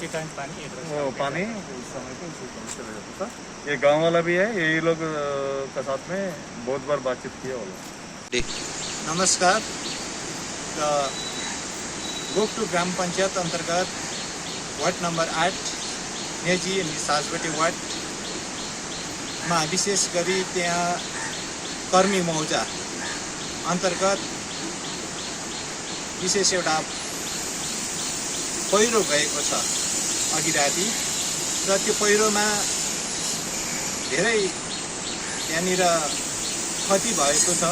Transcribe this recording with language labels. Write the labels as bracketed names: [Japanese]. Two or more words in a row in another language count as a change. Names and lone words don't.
[Hindi] वो पानी उस समय पे उसी तरफ चला जाता था। ये गांव वाला भी है, यही लोग का साथ में बहुत बार बातचीत किया वाला। [Nepali] नमस्कार। गोकटु ग्राम पंचायत अंतर्गत वार्ड नंबर 8 नेजी अनि साँझबोटे वार्डमा विशेष गरी त्यहाँ कर्मी मौजा अंतर्गत विशेष एउटा पहिरो गएको छ अघि राति। र त्यो पहिरोमा धेरै यहाँनिर क्षति भएको छ।